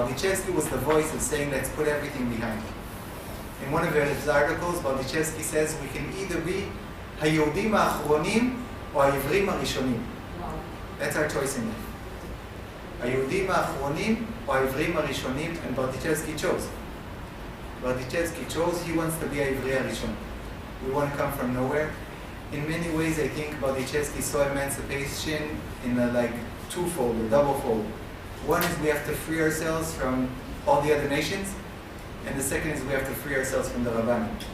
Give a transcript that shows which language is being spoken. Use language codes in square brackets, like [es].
[en] Bardichevsky was the voice of saying, let's put everything behind. In one of his articles, Bardichevsky says, we can either be [he] היהודים האחרונים או העברים הראשונים. [en] That's our choice in life. [he] היהודים האחרונים או העברים הראשונים, [en] and Bardichevsky chose. Bardichevsky chose, he wants to be [he] העברי הראשון. [en] We want to come from nowhere. In many ways, I think Bardichevsky saw emancipation in a twofold, or doublefold. One is we have to free ourselves from all the other nations, and the second is we have to free ourselves from the Rabbanim.